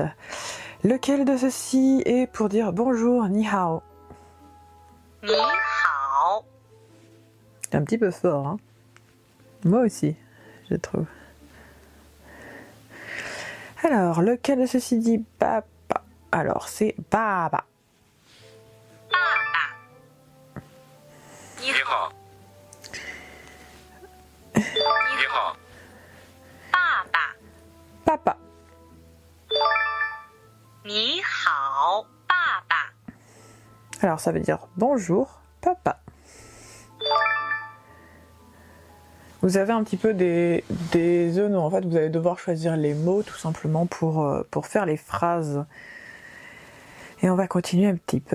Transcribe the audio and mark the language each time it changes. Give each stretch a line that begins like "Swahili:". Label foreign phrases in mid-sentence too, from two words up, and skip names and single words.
French: Lequel de ceux-ci est pour dire bonjour,
Chinese: 你好? 你好.
French: C'est un petit peu fort, hein. Moi aussi, je trouve. Alors, lequel de ceci dit papa? Alors, c'est baba.
Chinese: 你好，你好，
French: Papa.
Chinese: 你好，爸爸。
French: Alors, ça veut dire bonjour, papa. Vous avez un petit peu des zones où en fait vous allez devoir choisir les mots tout simplement pour faire les phrases. Et on va continuer un petit peu.